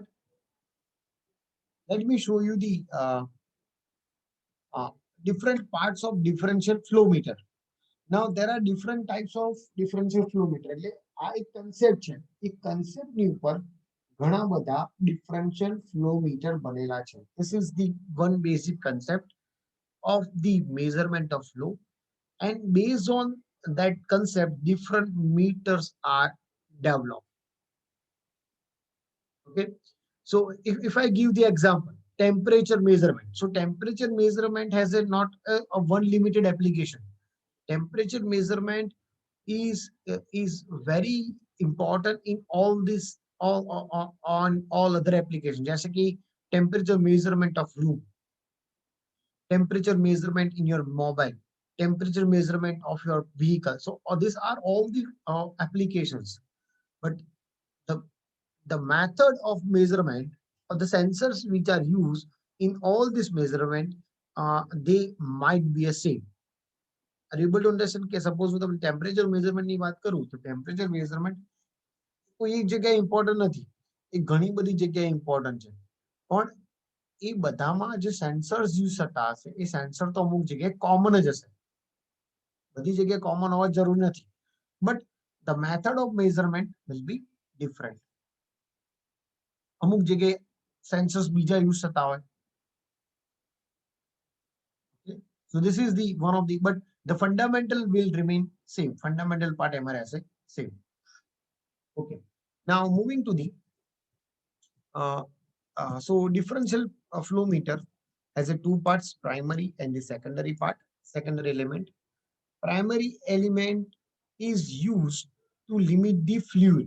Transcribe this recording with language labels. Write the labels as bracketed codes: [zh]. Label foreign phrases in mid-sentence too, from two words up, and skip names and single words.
[en] Let me show you the different parts of differential flow meter. Now there are different types of differential flow meter. [gu] એટલે આ એક કન્સેપ્ટ છે, એ કન્સેપ્ટની ઉપર ઘણા બધા [en] differential flow meter [gu] બનેલા છે. [en] This is the one basic concept of the measurement of flow, and based on that concept different meters are developed. Okay, so if I give the example, temperature measurement. So temperature measurement has not a one limited application. Temperature measurement is very important in all this, on all other applications, [hi] जैसे कि [en] temperature measurement of room, temperature measurement in your mobile, temperature measurement of your vehicle. So these are all the applications, but the the method of measurement or the sensors which are used in all this measurement, they might be a same. Are you able to understand [gu] કે સપોઝ હું તમને ટેમ્પરેચર મેઝરમેન્ટની વાત કરું, તો [en] temperature measurement [gu] કોઈ એક જગ્યાએ ઇમ્પોર્ટન્ટ નથી, એ ઘણી બધી જગ્યાએ ઇમ્પોર્ટન્ટ છે, પણ એ બધામાં જે સેન્સર્સ યુઝ થતા હશે એ સેન્સર તો અમુક જગ્યાએ કોમન જ હશે, બધી જગ્યાએ કોમન હોવા જરૂરી નથી, [en] But the method of measurement will be different. [gu] અમુક જગ્યાએ સેન્સર્સ બીજા યુઝ થતા હોય. [en] So this is the one of the, but the fundamental will remain same. Fundamental part [hi] हमारे ऐसे [en] same. Okay. Now moving to the so differential flow meter has a two parts, primary and the secondary part. Secondary element. Primary element is used to limit the fluid.